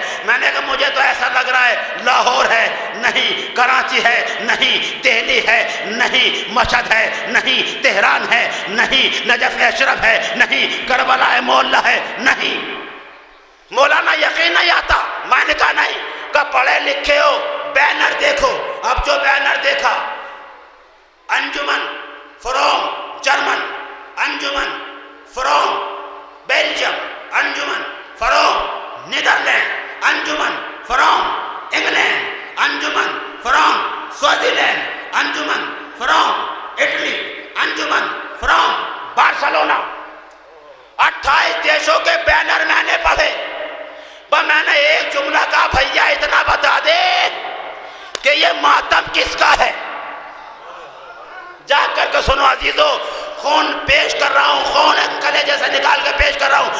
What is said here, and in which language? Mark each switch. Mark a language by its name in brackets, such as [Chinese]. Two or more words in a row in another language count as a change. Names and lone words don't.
[Urdu] میں نے کہا مجھے تو ایسا لگ رہا ہے لاہور ہے نہیں، کراچی ہے نہیں، دہلی ہے نہیں، مشہد ہے نہیں، تہران ہے نہیں، نجف اشرف ہے نہیں، کربلا ہے مولا ہے نہیں. مولانا یقین نہیں آتا. میں نے کہا نہیں. کہ پڑھے لکھے ہو بینر دیکھو. اب جو بینر دیکھا انجمن فروم جرمن، انجمن فروم بیلجیم، انجمن فروم نیدرلینڈ، انجمن فروم انگلینڈ، انجمن فروم سوئٹزرلینڈ، انجمن فروم اٹلی، انجمن فروم بارسلونا. 28 دیشوں کے بینر میں نے پڑھے. میں نے ایک جملہ کہا بھیا اتنا بتا دے کہ یہ ماتم کس کا ہے. جا کر کے سنو عزیزو، خون پیش کر رہا ہوں، خون کلیجے سے نکال کے پیش کر رہا ہوں.